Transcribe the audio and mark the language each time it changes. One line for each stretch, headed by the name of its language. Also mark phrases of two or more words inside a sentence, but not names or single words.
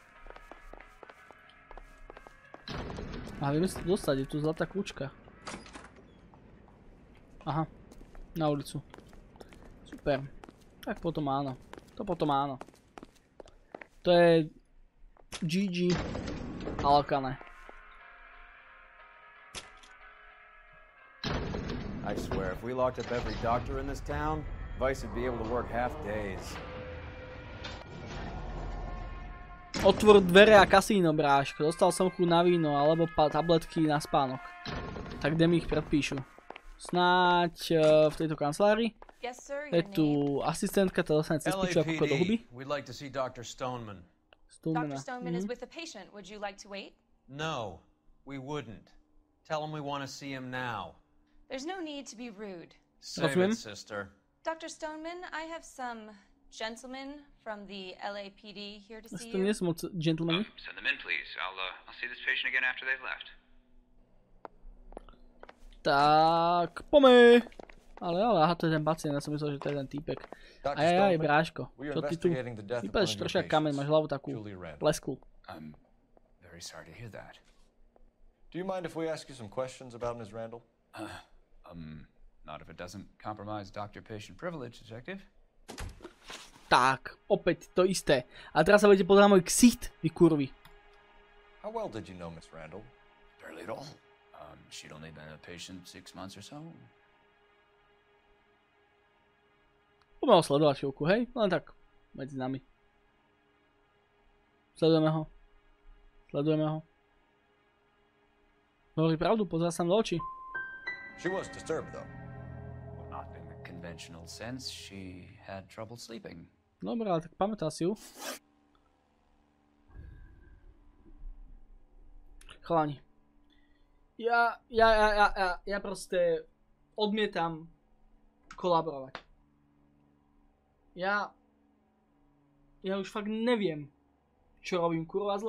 Slovak: A vieme sa dostať, je tu zlatá kľúčka. Aha, na ulicu. Super. Tak potom áno. To potom áno. To je GG Alkane.
English: I swear, if we locked up every doctor in this town, Vice would be able to work half days.
Slovak: Otvor dvere a kasíno, bráško. Dostal som chuť na víno, alebo tabletky na spánok. Tak kde mi ich predpíšu? Snáď v tejto kancelárii? Je tu asistentka, tá dostane cez piču ako do huby.
English: Dr. Stoneman. Dr. Stoneman is with a patient. Would you like to wait? No, we wouldn't. Tell him we want to see him now. There's no need to be rude. Save it, sister. Dr. Stoneman, I have some gentlemen from the LAPD here to see you. Gentlemen. Send them in, please. I'll see this patient again after they've left.
Slovak: Tak, poďme. Ale aha, to je ten pacient, ja som myslel, že to je ten týpek. Ajajaj, bráško, čo ty tu? Vypadáš troška kameň, máš hlavu takú lesklú.
English: I'm very sorry to hear that. Do you mind if we ask you some questions about Ms. Randall? Not if it doesn't compromise doctor-patient privilege, detective.
Slovak: Tak, opäť to isté. A teraz sa budete pozerať na môj ksicht, vy kurvy.
English: How well did you know Ms. Randall? Barely at all. She'd only been a patient 6 months or so.
Slovak: Poďme ho sledovať chvíľku, hej? Len tak, medzi nami. Sledujeme ho. Sledujeme ho. Hovorí pravdu, pozerá sa do očí.
English: She was disturbed, though. Well, not in the conventional sense. She had trouble sleeping.
Slovak: Dobre, ale tak pamätá si ju. Chalani. Ja proste odmietam kolaborovať. Ja už fakt neviem, čo robím kurva zle.